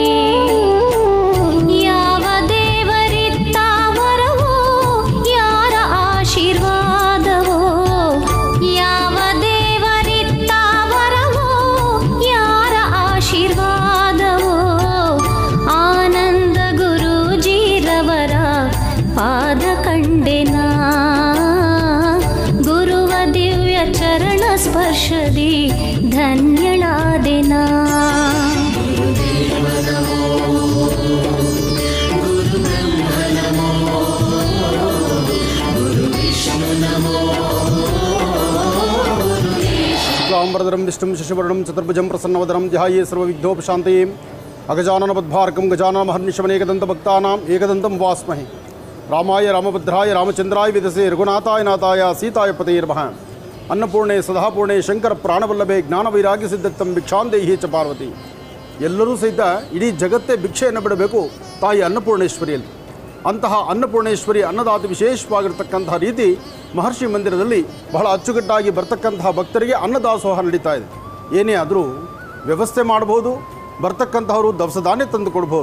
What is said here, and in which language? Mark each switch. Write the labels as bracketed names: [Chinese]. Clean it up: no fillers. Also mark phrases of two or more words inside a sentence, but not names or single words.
[Kannada] ಯಾವ ದೇವರಿತ್ತ ವರವೋ ಯಾರ ಆಶೀರ್ವಾದವೋ, ಯಾವ ದೇವರಿತ್ತ ವರವೋ ಯಾರ ಆಶೀರ್ವಾದವೋ, ಆನಂದ ಗುರೂಜಿರವರ ಪಾದ ಕಂಡೆನಾ. ಗುರುವ ದಿವ್ಯ ಚರಣ ಸ್ಪರ್ಶದಿ ಧನ್ಯಳಾದೆನಾ. [Sanskrit] शुक्लांबरधरं विष्णुं शशिवर्णं चतुर्भुजं प्रसन्नवदनं ध्याये सर्वविघ्नोपशान्तये. अगजाननपद्भार्कं गजाननमहर्निशमनेकदन्तभक्तानाम् एकदन्तं वास्महे. रामाय रामभद्राय रामचन्द्राय विदसे रघुनाथाय नाथाय सीताय पतये नमः. अन्नपूर्णे सदापूर्णे शंकर ಪ್ರಾಣವಲ್ಲಭೆ ಜ್ಞಾನವೈರಾಗ್ಯ ಸಿದ್ಧತ್ತಂ ಭಿಕ್ಷಾಂದೇಹಿ ಚ ಪಾರ್ವತಿ. [Kannada] ಎಲ್ಲರೂ ಸಹಿತ ಇಡೀ ಜಗತ್ತೇ ಭಿಕ್ಷೆಯನ್ನು ಬಿಡಬೇಕು ತಾಯಿ ಅನ್ನಪೂರ್ಣೇಶ್ವರಿಯಲ್ಲಿ. ಅಂತಹ ಅನ್ನಪೂರ್ಣೇಶ್ವರಿ ಅನ್ನದಾತ ವಿಶೇಷವಾಗಿರ್ತಕ್ಕಂತಹ ರೀತಿ ಮಹರ್ಷಿ ಮಂದಿರದಲ್ಲಿ ಬಹಳ ಅಚ್ಚುಕಟ್ಟಾಗಿ ಬರ್ತಕ್ಕಂತಹ ಭಕ್ತರಿಗೆ ಅನ್ನದಾಸೋಹ ನಡೀತಾ ಇದೆ. ಏನೇ ಆದರೂ ವ್ಯವಸ್ಥೆ ಮಾಡ್ಬೋದು, ಬರ್ತಕ್ಕಂತಹವರು ದವಸ ಧಾನ್ಯ ತಂದು ಕೊಡ್ಬೋದು.